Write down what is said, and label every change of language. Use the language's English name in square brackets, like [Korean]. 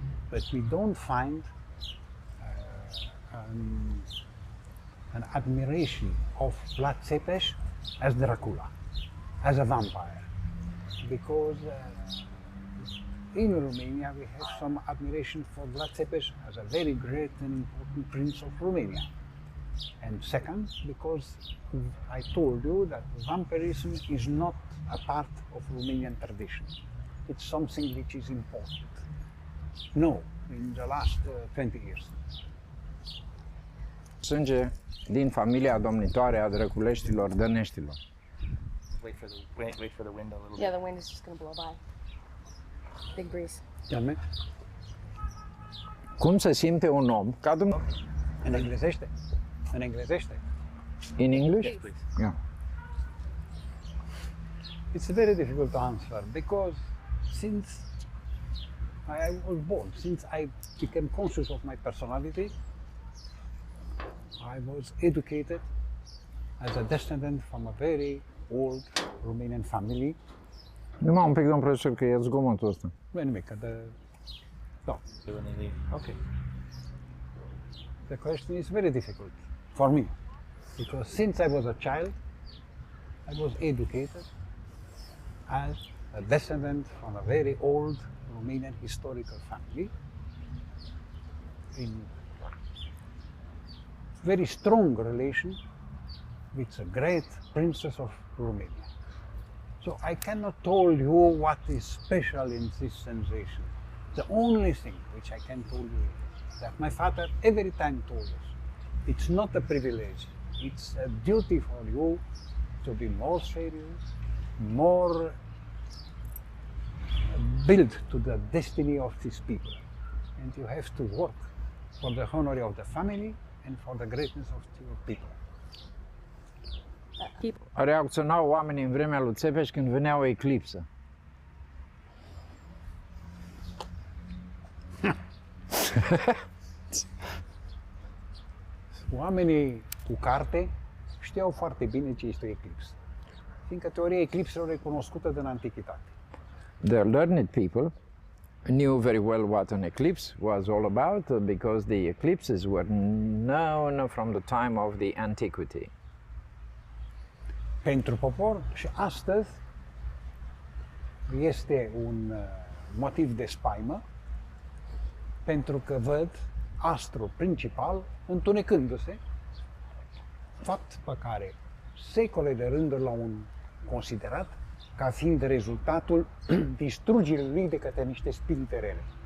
[English] But we don't find an admiration of Vlad Țepeș as Dracula, as a vampire, because in Romania we have some admiration for Vlad Țepeș as a very great and important prince of Romania. And second, because I told you that vampirism is not a part of Romanian tradition. It's something which is important. No, in the last 20 years. [Romanian] Sânge din familia domnitoare a Drăculeștilor, Dăneștilor. [English] Wait for the wind a little Yeah, bit. the wind is just gonna blow by. Big breeze. Tell me. [Romanian] Cum se simte un om ca dumneavoastră? În englezește? În englezește? [English] In English? Please. Yeah. It's very difficult to answer because since I was born, since I became conscious of my personality, I was educated as a descendant from a very old Romanian family. [Romanian] Numai un pic, domn profesor, că e zgomotul ăsta. Nu e nimic, de... No. [English] When they leave. Okay. The question is very difficult for me because since I was a child, I was educated as a descendant from a very old Romanian historical family in very strong relation with a great princess of Romania. So I cannot tell you what is special in this sensation. The only thing which I can tell you is that my father every time told us, it's not a privilege, it's a duty for you to be more serious, more built to the destiny of these people. And you have to work for the honor of the family and for the greatness of your people. [Romanian] Reacționau oamenii în vremea lui Țepeș când venea o eclipsă. Oamenii cu carte știau foarte bine ce este o eclipsă, fiindcă teoria eclipselor e cunoscută din antichitate. [English] The learned people knew very well what an eclipse was all about because the eclipses were known from the time of the antiquity. [Romanian] Pentru popor și astăzi este un motiv de spaimă pentru că văd astru principal întunecându-se, fapt pe care secole de rânduri l-au considerat ca fiind rezultatul distrugerii lui de către niște spirite rele.